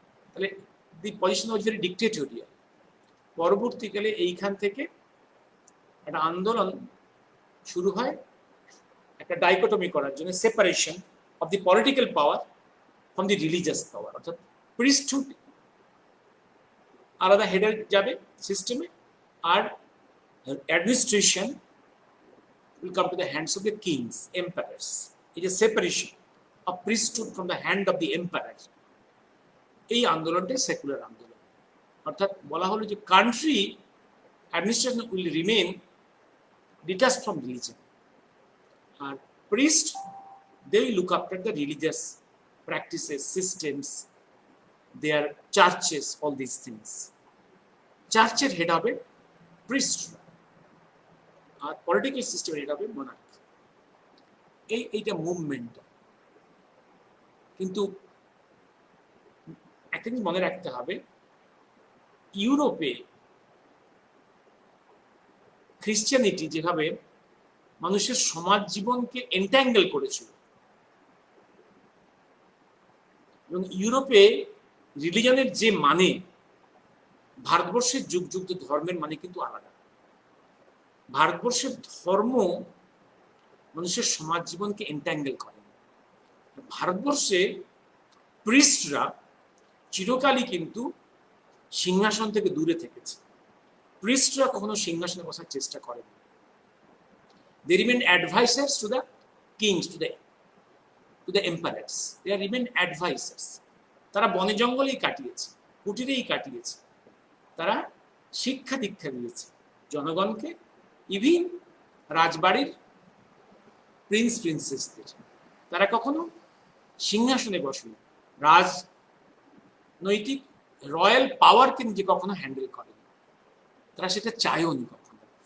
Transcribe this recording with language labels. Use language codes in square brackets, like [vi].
[en] তাহলে the position was very dictatorial. [bn] পরবর্তীকালে এইখান থেকে একটা আন্দোলন শুরু হয় একটা ডাইকোটমি করার জন্য, [en] Separation of the political power from the religious power. [bn] অর্থাৎ প্রিস্টহুড আলাদা হেডে যাবে সিস্টেমে, আর administration [en] will come to the hands of the kings, emperors. It is a separation of priesthood from the hand of the emperor. [bn] এই আন্দোলনটাই secular আন্দোলন। অর্থাৎ বলা হলো যে country administration [en] Will remain detached from religion, আর priest they will look after the religious practices, systems, their churches, all these things. [bn] চার্চের head হবে priest আর political সিস্টেমের head হবে monarch। এইটা মুভমেন্টটা। কিন্তু একটা জিনিস মনে রাখতে হবে, ইউরোপে খ্রিস্টানিটি যেভাবে মানুষের সমাজ জীবনকে এন্ট্যাঙ্গেল করেছিল, এবং ইউরোপে রিলিজনের যে মানে, ভারতবর্ষের যুগ যুগ ধর্মের মানে কিন্তু আলাদা। ভারতবর্ষের ধর্ম মানুষের সমাজ জীবনকে এন্ট্যাঙ্গেল করে। ভারতবর্ষে প্রিস্টরা চিরকালই কিন্তু সিংহাসন থেকে দূরে থেকেছে। প্রিস্টরা কখনো সিংহাসনে বসার চেষ্টা করেন। [en] They remain advisors to the kings, to the emperors. They are remain advisors. [bn] তারা বনে জঙ্গলেই কাটিয়েছে, কুটিরেই কাটিয়েছে। তারা শিক্ষা দীক্ষা দিয়েছে জনগণকে, ইভিন রাজবাড়ির প্রিন্স প্রিন্সেসদের। তারা কখনো সিংহাসনে বসেনি, রাজনৈতিক রয়্যাল পাওয়ারকে নিজে কখনো হ্যান্ডেল করেনি, তারা সেটা চায়ও নি কখনো।